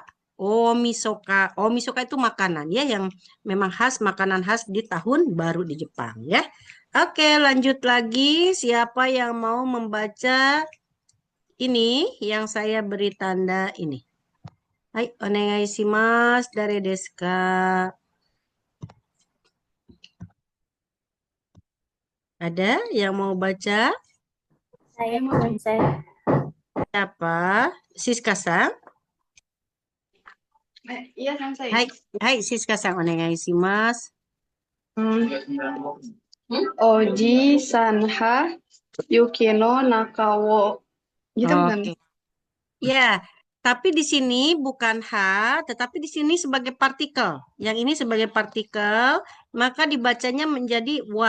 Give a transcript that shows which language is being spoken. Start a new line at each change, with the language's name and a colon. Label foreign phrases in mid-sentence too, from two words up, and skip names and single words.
Indonesian: Omisoka. Omisoka itu makanan ya yang memang khas, makanan khas di tahun baru di Jepang ya. Oke, lanjut lagi. Siapa yang mau membaca ini yang saya beri tanda ini?
Japanese: Hai, お願いします。誰ですか?
Indonesian: Ada yang mau baca? Saya Sensei. Siapa? Siska-san? Iya, Sensei.
Japanese: はい、はい Siska-san、お願いします. おじさんは雪の中を.
Indonesian: Gitu bukan? Oke. Ya, tapi di sini bukan H, tetapi di sini sebagai partikel. Yang ini sebagai partikel, maka dibacanya menjadi wa.